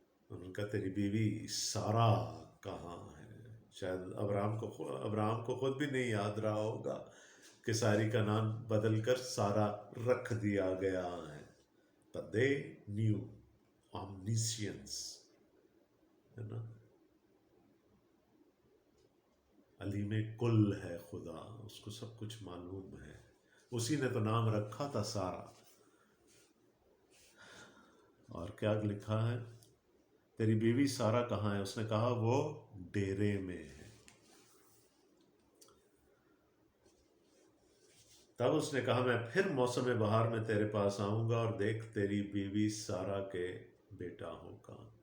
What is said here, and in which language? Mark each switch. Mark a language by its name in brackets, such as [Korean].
[Urdu] ان کا تیری بیوی سارا کہاں ہے. شاید ابراہم کو خود بھی نہیں یاد رہا ہوگا کہ ساری کا نام بدل کر سارا رکھ دیا گیا ہے. [English] But they knew omniscience, [Urdu] ہے نا, علیم کل ہے خدا, اس کو سب کچھ معلوم ہے. اسی نے تو نام رکھا تھا سارا. اور کیا لکھا ہے, تیری بیوی سارا کہاں ہے. اس نے کہا وہ ڈیرے میں ہے. تب اس نے کہا میں پھر موسم بہار میں تیرے پاس آؤں گا, اور دیکھ تیری بیوی سارا کے بیٹا ہوگا.